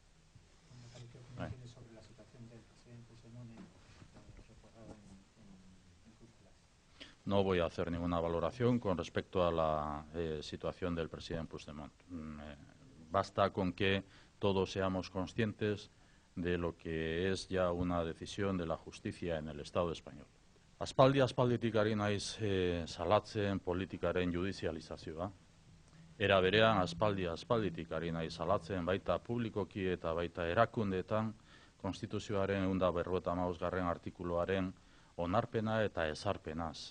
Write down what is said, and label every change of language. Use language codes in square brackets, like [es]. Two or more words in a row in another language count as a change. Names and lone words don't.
[es] Sobre la situación del presidente Puigdemont recordado en Bruselas. No voy a hacer ninguna valoración con respecto a la situación del presidente Puigdemont. Basta con que todos seamos conscientes de lo que es ya una decisión de la justicia en el Estado español. [eu] Aspalditik ari naiz salatzen politikaren judizializazioa. Era berean aspalditik ari naiz salatzen baita publikoki eta baita erakundeetan konstituzioaren 155. Artikuluaren onarpena eta ezarpenaz.